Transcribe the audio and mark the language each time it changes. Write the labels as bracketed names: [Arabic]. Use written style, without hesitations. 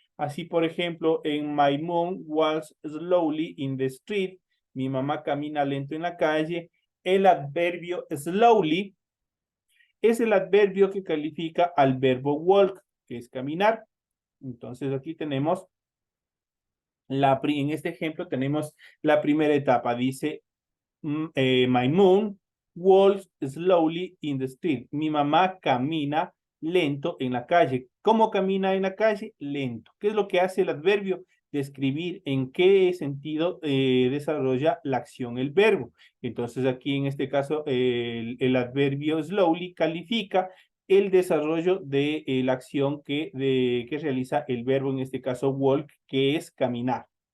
[Spanish] Así, por ejemplo, en [English] My mom walks slowly in the street, [Spanish] mi mamá camina lento en la calle, el adverbio slowly es el adverbio que califica al verbo walk, que es caminar. Entonces aquí tenemos, en este ejemplo tenemos la primera etapa. Dice, [English] my mom walks slowly in the street. [Spanish] Mi mamá camina lento en la calle. ¿Cómo camina en la calle? Lento. ¿Qué es lo que hace el adverbio? Describir en qué sentido desarrolla la acción el verbo. Entonces aquí en este caso el adverbio slowly califica el desarrollo de la acción que realiza el verbo, en este caso walk, que es caminar.